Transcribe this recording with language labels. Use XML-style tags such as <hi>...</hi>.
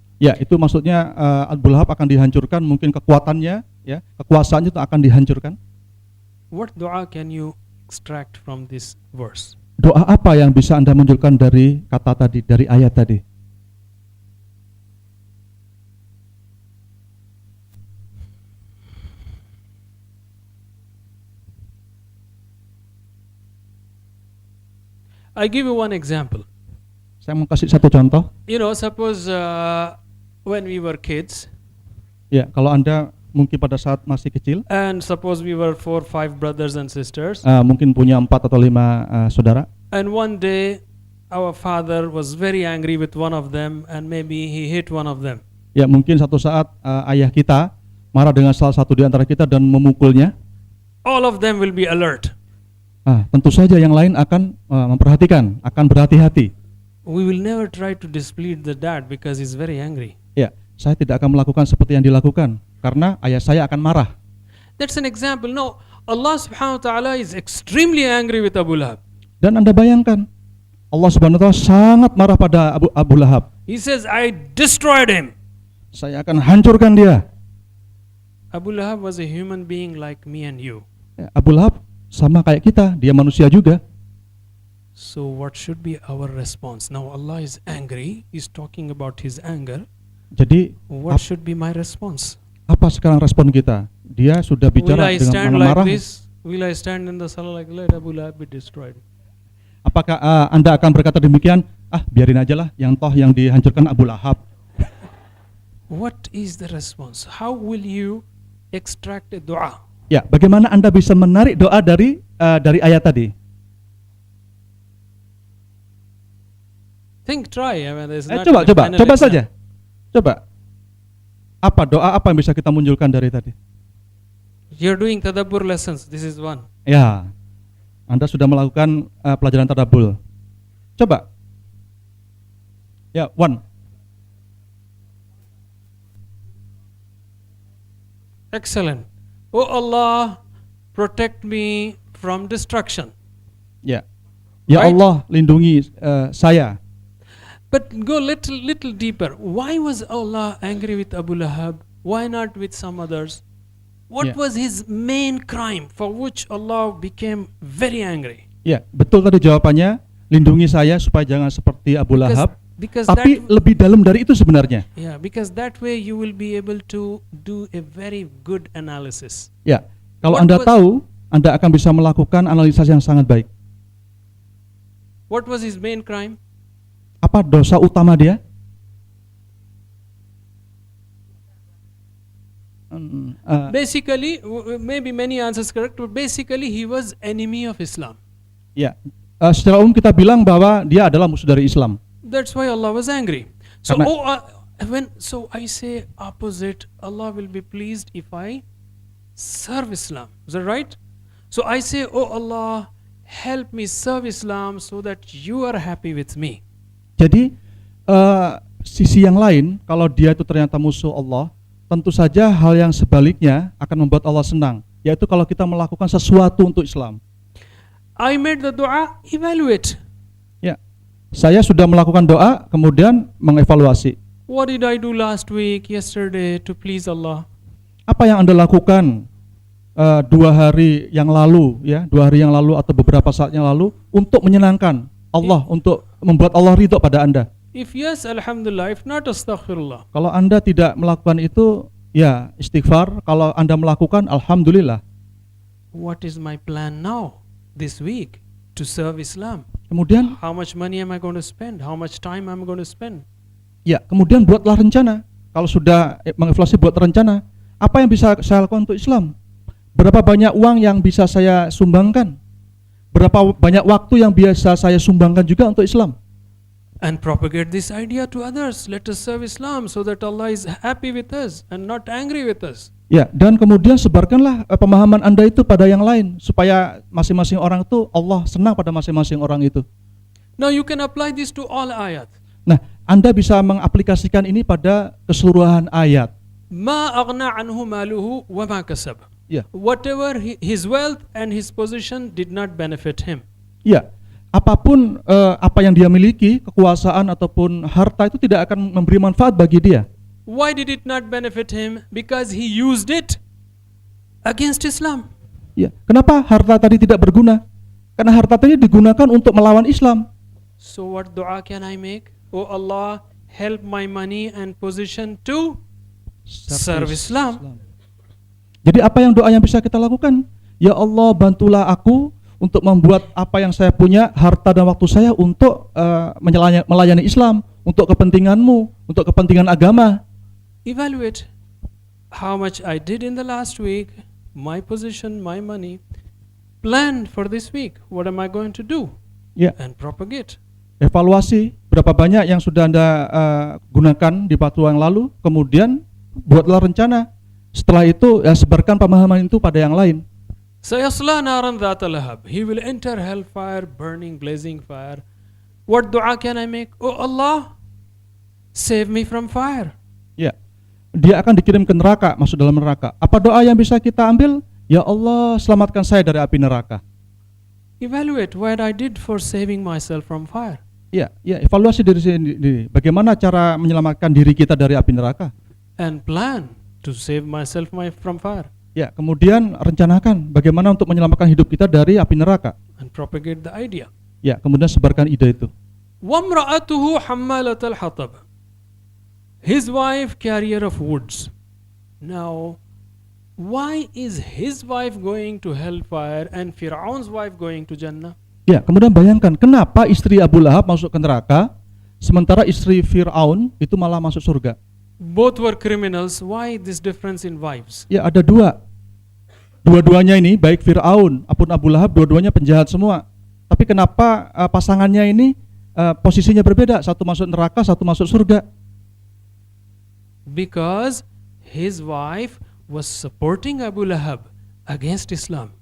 <id>Ya, itu maksudnya Abu Lahab akan dihancurkan, mungkin kekuatannya, ya, kekuasaannya itu akan dihancurkan.</id> <en>What dua can you extract from this verse?</en> <id>Doa apa yang bisa Anda munculkan dari kata tadi, dari ayat tadi?</id> <en>I give you one example.</en> <id>Saya mau kasih satu contoh.</id> <en>You know, suppose when we were kids,</en> <id>Ya, kalau Anda mungkin pada saat masih kecil,</id> <en>and suppose we were 4-5 brothers and sisters,</en> <id>mungkin punya 4 atau 5 saudara.</id> <en>and one day our father was very angry with one of them, and maybe he hit one of them.</en> <id>Ya, mungkin satu saat ayah kita marah dengan salah satu di antara kita dan memukulnya.</id> <en>All of them will be alert.</en> <id>Tentu saja yang lain akan memperhatikan, akan berhati-hati.</id> <en>We will never try to displease the dad because he's very angry.</en> <id>Ya, saya tidak akan melakukan seperti yang dilakukan karena ayah saya akan marah.</id> <en>That's an example. No, Allah subhanahu wa ta'ala is extremely angry with Abu Lahab.</en> <id>Dan Anda bayangkan, Allah Subhanahu wa taala sangat marah pada Abu Lahab.</id> <en>He says, I destroyed him.</en> <id>saya akan hancurkan dia.</id> <en>Abu Lahab was a human being like me and you.</en> <id>Ya, Abu Lahab sama kayak kita, dia manusia juga.</id> <en>So what should be our response? Now Allah is angry, He's talking about His anger.</en> <id>Jadi</id> <en>What should be my response?</en> <id>apa sekarang respon kita? Dia sudah</id> <en>Will</en> <id>bicara</id> <en>I</en> <id>dengan</id> <en>stand like</en> <id>marah-marah.</id> <en>this? Will I stand in the salah like, let Abu Lahab be destroyed?</en> <id>Apakah Anda akan berkata demikian? Biarin aja lah, yang toh yang dihancurkan Abu Lahab.</id> <en>What is the response? How will you extract a dua?</en> <id>Ya, bagaimana Anda bisa menarik doa dari ayat tadi?</id> <en>Try. I mean, there's not</en> <id>Coba</id> <en>a final exam.</en> <id>saja. Coba. Apa doa apa yang bisa kita munculkan dari tadi?</id> <en>You're doing tadabbur lessons. This is one.</en> <id>Ya, Anda sudah melakukan pelajaran tadabbur. Coba. Ya, one.</id> <en>Excellent. Oh Allah, protect me from destruction.</en> <id>Ya. Ya</id> <en>Right?</en> <id>Allah, lindungi saya.</id> <en>But go little deeper. Why was Allah angry with Abu Lahab? Why not with some others? What Yeah. was his main crime for which Allah became very angry?</en> <id>Ya, betul tadi jawabannya. Lindungi saya supaya jangan seperti Abu Lahab.</id> <en>Because</en> <id>Tapi</id> <en>that,</en> <id>lebih dalam dari itu sebenarnya.</id> <en>yeah, because that way you will be able to do a very good analysis.</en> <id>Ya, kalau</id> <en>What</en> <id>Anda</id> <en>was-</en> <id>tahu, Anda akan bisa melakukan analisis yang sangat baik.</id> <en>What was his main crime?</en> <id>Apa dosa utama dia?</id> <en>Basically, maybe many answers correct, but basically he was enemy of Islam.</en> <id>Ya, secara umum kita bilang bahwa dia adalah musuh dari Islam.</id> <en>That's why Allah was angry. So,</en> <id>Karena-</id> <en>so I say opposite, Allah will be pleased if I serve Islam. Is that right? So I say, oh Allah, help me serve Islam so that you are happy with me.</en> <id>Jadi sisi yang lain, kalau dia itu ternyata musuh Allah, tentu saja hal yang sebaliknya akan membuat Allah senang, yaitu kalau kita melakukan sesuatu untuk Islam.</id> <en>I made the dua, evaluate.</en> <id>Ya, saya sudah melakukan doa, kemudian mengevaluasi.</id> <en>What did I do last week, yesterday to please Allah?</en> <id>Apa yang Anda lakukan 2 hari yang lalu, ya, 2 hari yang lalu atau beberapa saat yang lalu untuk menyenangkan Allah, untuk membuat Allah ridho pada Anda.</id> <en>If yes, alhamdulillah. If not, astaghfirullah.</en> <id>Kalau Anda tidak melakukan itu, ya istighfar. Kalau Anda melakukan, alhamdulillah.</id> <en>What is my plan now, this week, to serve Islam?</en> <id>Kemudian,</id> <en>How much money am I going to spend? How much time am I going to spend?</en> <id>ya, kemudian buatlah rencana. Kalau sudah mengevaluasi, buat rencana. Apa yang bisa saya lakukan untuk Islam? Berapa banyak uang yang bisa saya sumbangkan? Berapa banyak waktu yang biasa saya sumbangkan juga untuk Islam?</id> <en>And propagate this idea to others. Let us serve Islam so that Allah is happy with us and not angry with us.</en> <id>Ya, dan kemudian sebarkanlah pemahaman Anda itu pada yang lain, supaya masing-masing orang itu Allah senang pada masing-masing orang itu.</id> <en>Now you can apply this to all ayat.</en> <id>Nah, Anda bisa mengaplikasikan ini pada keseluruhan ayat.</id> <ar>Ma aghna anhu maluhu wa ma kasab.</ar> <id>Ya,</id> <en>Whatever his wealth and his position did not benefit him.</en> <id>ya. Apapun apa yang dia miliki, kekuasaan ataupun harta itu tidak akan memberi manfaat bagi dia.</id> <en>Why did it not benefit him? Because he used it against Islam.</en> <id>Ya, kenapa harta tadi tidak berguna? Karena harta tadi digunakan untuk melawan Islam.</id> <en>So what dua can I make? Oh Allah, help my money and position to serve Islam.</en> <id>Jadi apa yang doa yang bisa kita lakukan? Ya Allah, bantulah aku untuk membuat apa yang saya punya, harta dan waktu saya untuk melayani Islam, untuk kepentinganmu, untuk kepentingan agama.</id> <en>Evaluate how much I did in the last week, my position, my money. Plan for this week. What am I going to do?</en> <id>Ya,</id> <en>And propagate.</en> <id>evaluasi berapa banyak yang sudah Anda gunakan di waktu yang lalu, kemudian buatlah rencana. Setelah itu ya sebarkan pemahaman itu pada yang lain.</id> <ar>Sayasla naran dhata lahab.</ar> <en>He will enter hellfire, burning, blazing fire. What dua can I make? Oh Allah, save me from fire.</en> <id>Ya, dia akan dikirim ke neraka, masuk dalam neraka. Apa doa yang bisa kita ambil? Ya Allah, selamatkan saya dari api neraka.</id> <en>Evaluate what I did for saving myself from fire.</en> <id>Ya, evaluasi diri sendiri. Bagaimana cara menyelamatkan diri kita dari api neraka?</id> <en>and plan to save myself from fire</en> <id>Ya, kemudian rencanakan bagaimana untuk menyelamatkan hidup kita dari api neraka.</id> <en>and propagate the idea.</en> <id>Ya, kemudian sebarkan ide itu.</id> <ar>وَامْرَأَتُهُ حَمَّالَةَ الْحَطَبِ.</ar> <en>His wife carrier of woods. Now, why is his wife going to hellfire and Fir'aun's wife going to Jannah?</en> <id>Ya, kemudian bayangkan kenapa istri Abu Lahab masuk ke neraka, sementara istri Fir'aun itu malah masuk surga.</id> <en>Both were criminals. Why this difference in wives?</en> <id>Ya, ada dua. Dua-duanya ini, baik Fir'aun maupun Abu Lahab, dua-duanya penjahat semua. Tapi kenapa pasangannya ini posisinya berbeda? Satu masuk neraka, satu masuk surga.</id> <en>Because his wife was supporting Abu Lahab against Islam.</en>